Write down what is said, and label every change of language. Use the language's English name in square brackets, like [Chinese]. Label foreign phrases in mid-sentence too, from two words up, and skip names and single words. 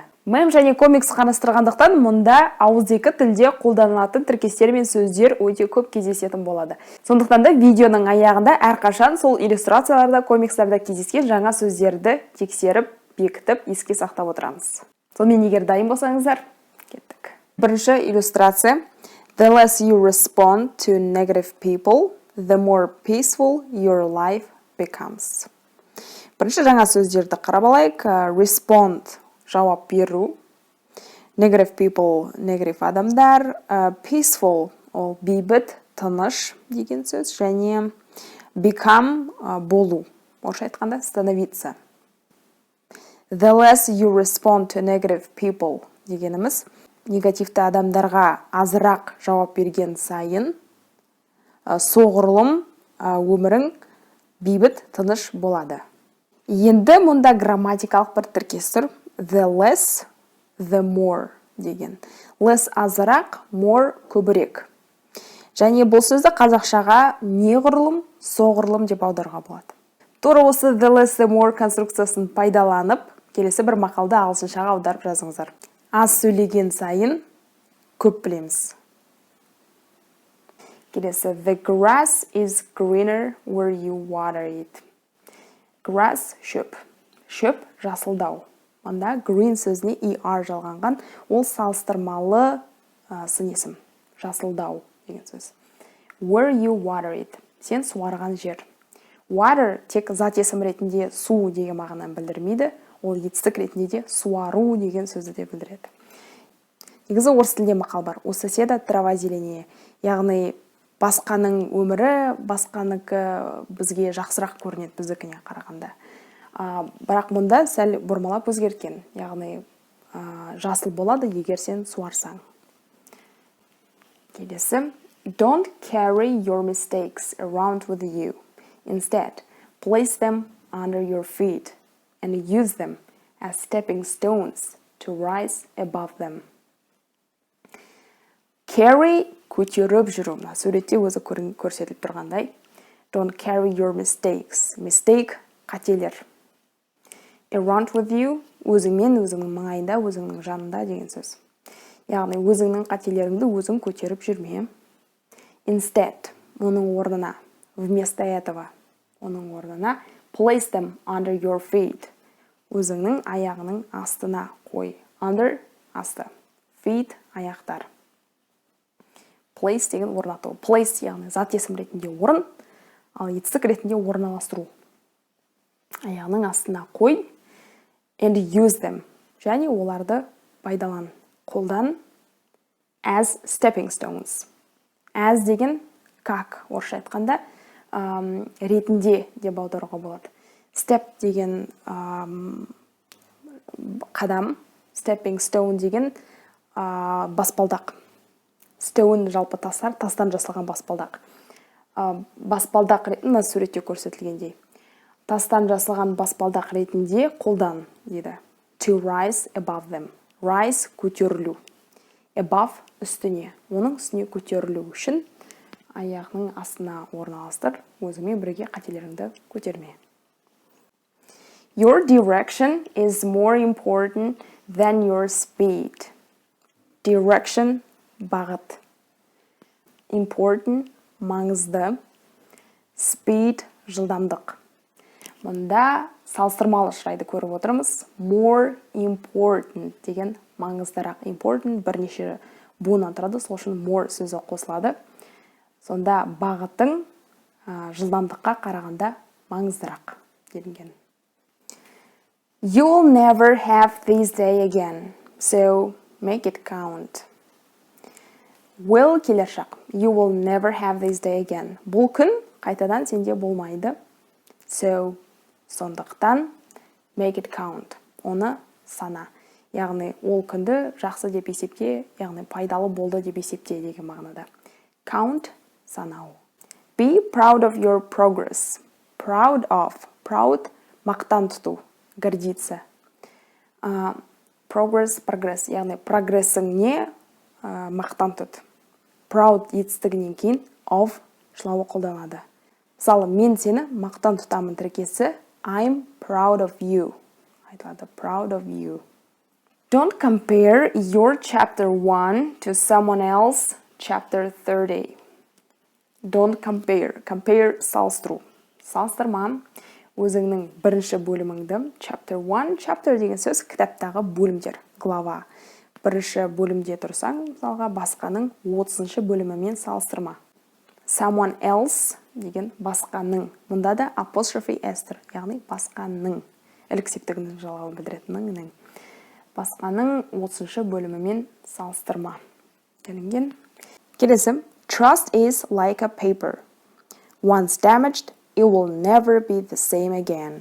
[Kazakh] Мем және комикс қарастырғандықтан мұнда ауызекі тілде қолданылатын тіркестер мен сөздер өте көп кездесетін болады. Сондықтан да видеоның аяғында әрқашан сол иллюстрацияларда, комикстарда кездескен жаңа сөздерді тексеріп, бекітіп, еске сақтап отырамыз. Сонымен егер дайын болсаңыздар, кеттік. Бірінші иллюстрация. [English] The less you respond to negative people, the more peaceful your life becomes. [Kazakh] Бірінші жаңа сөздерді қарап алайық. Respond жауап беру. [English] Negative people, negative адамдар. [Kazakh] Peaceful ол бейбіт, тыныш деген сөз. Және become болу. Орысша айтқанда становиться. [English] The less you respond to negative people [Kazakh] дегеніміз негативті адамдарға азырақ жауап берген сайын соғұрлым өмірің бейбіт, тыныш болады. Енді мұнда грамматикалық бір тіркес тұр. [English] The less, the more деген. [Kazakh] Less азырақ, more көбірек. Және бұл сөзді қазақшаға неғұрлым, соғұрлым деп аударуға болады. Тура осы [English] the less, the more [Kazakh] конструкциясын пайдаланып, келесі бір мақалды ағылшыншаға аударып жазыңыздар. Аз сөйлеген сайын көп білеміз. Келесі, [English] the grass is greener where you water it. [Kazakh] Grass шөп. Шөп жасылдау. Онда green сөзіне er жалғанған, ол салыстырмалы сын есім. Жасылдау деген сөз. [English] Where you water it. [Kazakh] Сен суарған жер. Water тек зат есім ретінде су деген мағынаны білдірмейді. Ол етістік ретінде де суару деген сөзді де білдіреді. Негізі орыс тілінде мақал бар. [Russian] У соседа трава зеленее. [Kazakh] Яғни басқаның өмірі, басқаныкі бізге жақсырақ көрінеді біздікіне қарағанда. Бірақ мұнда сәл бұрмалап өзгерткен. Яғни жасыл болады, егер сен суарсаң. Келесі. [English] Don't carry your mistakes around with you. Instead, place them under your feet and use them as stepping stones to rise above them. [Kazakh] Carry көтеріп жүру. Суретте өзі көрсетіліп тұрғандай. [English] Don't carry your mistakes. [Kazakh] Mistake қателер. [English] Around with you [Kazakh] өзіңмен, өзіңнің маңайында, өзіңнің жанында деген сөз. Яғни өзіңнің қателеріңді өзің көтеріп жүрме. Instead, оның орнына, [Russian] вместо этого, [Kazakh] оның орнына, [English] place them under your feet. [Kazakh] Өзіңнің аяғының астына қой. Under, асты. Feet, аяқтар. Place деген орнату. Place, яғни зат есім ретінде орын, ал етістік ретінде орналастыру. Аяғының астына қой. [English] And use them. [Kazakh] Және оларды пайдалан. Қолдан. [English] As stepping stones. [Kazakh] As деген как, орысша айтқанда, ретінде деп аударуға болады. Step деген қадам, stepping stone деген баспалдақ. Stone жалпы тастар, тастан жасалған баспалдақ. Баспалдақ ретінде суретте көрсетілгендей. Тастан жасалған баспалдақ ретінде қолдан дейді. [English] To rise above them. Rise көтерілу. [Kazakh] Above үстіне. Оның үстіне көтерілу үшін аяғының астына орналастыр, өзіңмен бірге қателеріңді көтерме. [English] Your direction is more important than your speed. [Kazakh] Direction бағыт. Important маңызды. Speed жылдамдық. Мұнда салыстырмалы шырайды көріп отырмыз. [English] More important [Kazakh] деген маңыздырақ. Important бірнеше буыннан тұрады, сол үшін more сөзі қосылады. Сонда бағыттың жылдамдыққа қарағанда маңыздырақ делінген. [English] You will never have this day again, so make it count. [Kazakh] Will келер шақ. [English] You will never have this day again. [Kazakh] Бұл күн қайтадан сенде болмайды. So, сондықтан [English] make it count. [Kazakh] Оны сана. Яғни ол күнді жақсы деп есепте, яғни пайдалы болды деп есепте деген мағынада. Count санау. [English] Be proud of your progress. Proud of. Proud – [Kazakh] мақтан тұту, гордиться. Progress, яғни прогрессіңне мақтан тұт. Proud етістігінен кейін of шылауы қолданады. Мысалы, мен сені мақтан тұтамын тіркесі [English] I'm proud of you. [Kazakh] Айтылады, [English] proud of you. Don't compare your chapter 1 to someone else chapter 30. Don't compare. Compare салыстыру. [Kazakh] Салыстырма. Өзіңнің бірінші бөліміңді chapter 1. Chapter деген сөз кітаптағы бөлімдер, глава. Бірінші бөлімде тұрсаң, мысалға басқаның 30-шы бөлімімен салыстырма. Someone else деген басқаның. Мұнда да apostrophe s тұр, яғни басқаның. Іліксептігінің жалауын білдіретінің. Басқаның 30-шы бөлімімен салыстырма. Делінген. Келесі. [English] Trust is like a paper. Once damaged, it will never be the same again.